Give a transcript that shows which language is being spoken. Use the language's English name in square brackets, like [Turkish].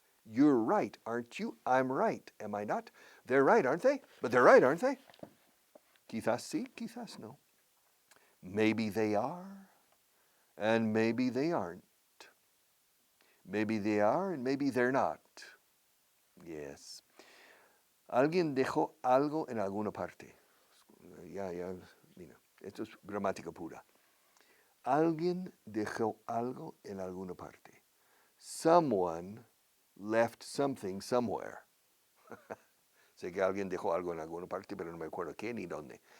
[English] You're right, aren't you? I'm right, am I not? They're right, aren't they? But they're right, aren't they? [Spanish] Quizás sí, quizás no. [English] Maybe they are, and maybe they aren't. Maybe they are, and maybe they're not. Yes. [Spanish] Alguien dejó algo en alguna parte. Mira, esto es gramática pura. Alguien dejó algo en alguna parte. [English] Someone left something somewhere. [Spanish] Sé que alguien dejó algo en alguna parte, pero no me acuerdo qué ni dónde.